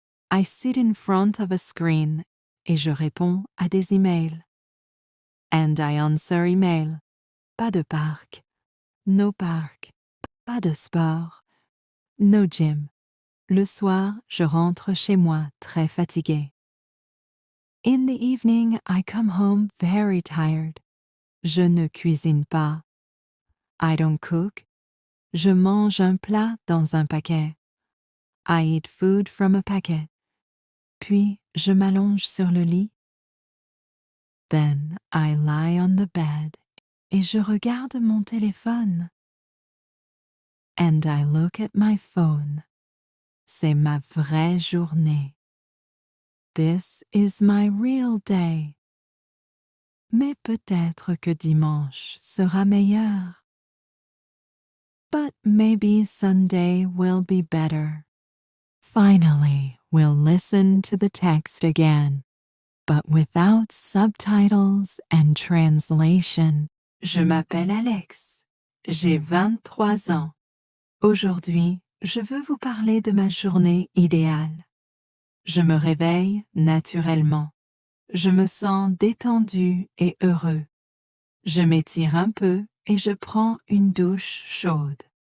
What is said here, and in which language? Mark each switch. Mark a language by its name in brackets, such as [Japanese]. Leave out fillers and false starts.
[English] I sit in front of a screen [French] et je réponds à des emails. [English] And I answer email. [French] Pas de parc. [English] No parc. [French] Pas de sport. [English] No gym. [French] Le soir, je rentre chez moi très fatigué. [English] In the evening, I come home very tired. [French] Je ne cuisine pas. [English] I don't cook. [French] Je mange un plat dans un paquet. [English] I eat food from a packet. [French] Puis, je m'allonge sur le lit. [English] Then, I lie on the bed [French] et je regarde mon téléphone. [English] And I look at my phone. [French] C'est ma vraie journée. [English] This is my real day. [French] Mais peut-être que dimanche sera meilleur. [English] But maybe Sunday will be better. Finally, we'll listen to the text again, but without subtitles and translation. [French] Je m'appelle Alex. J'ai 23 ans. Aujourd'hui, je veux vous parler de ma journée idéale. Je me réveille naturellement. Je me sens détendu et heureux. Je m'étire un peu et je prends une douche chaude.